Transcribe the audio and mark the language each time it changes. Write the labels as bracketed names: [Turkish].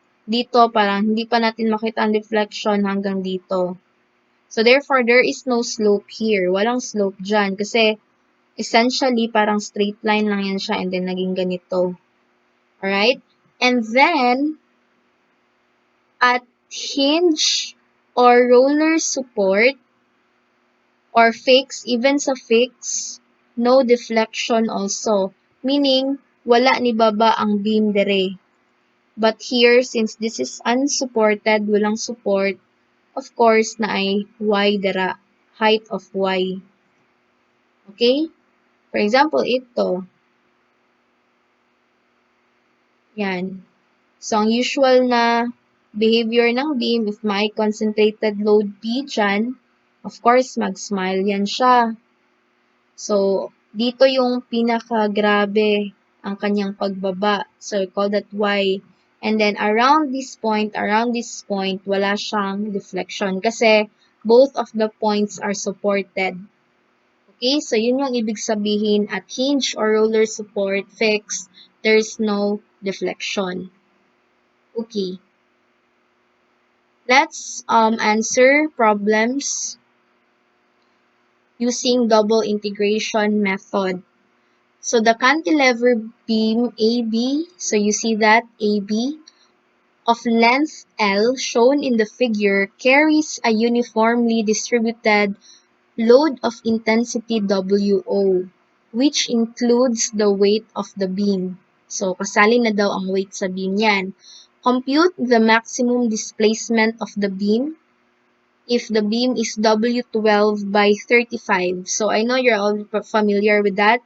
[Filipino] Dito, parang hindi pa natin makita ang deflection hanggang dito. [English] So, therefore, there is no slope here. [Filipino] Walang slope dyan. Kasi, essentially, parang straight line lang yan siya and then naging ganito. Alright? And then, at [English] hinge or roller support or fix, even sa fix, no deflection also. [Cebuano] Meaning, wala ni baba ang beam dere. [English] But here, since this is unsupported, [Filipino] walang support, [English] of course, na ay y dara, height of y. Okay? For example, ito. [Filipino] Yan. So, ang usual na behavior ng beam, if may concentrated load P dyan, of course, mag-smile yan siya. So, dito yung pinaka-grabe ang kanyang pagbaba. [English] So, we call that Y. And then, around this point, wala siyang deflection. Kasi, both of the points are supported. Okay? [Filipino] So, yun yung ibig sabihin at hinge or roller support fixed, [English] there's no deflection. [Filipino] Okay. [English] Let's answer problems using double integration method. So the cantilever beam AB, so you see that AB of length L shown in the figure carries a uniformly distributed load of intensity WO, which includes the weight of the beam. [Filipino] So kasali na daw ang weight sa beam yan. [English] Compute the maximum displacement of the beam if the beam is W12 by 35. So I know you're all familiar with that.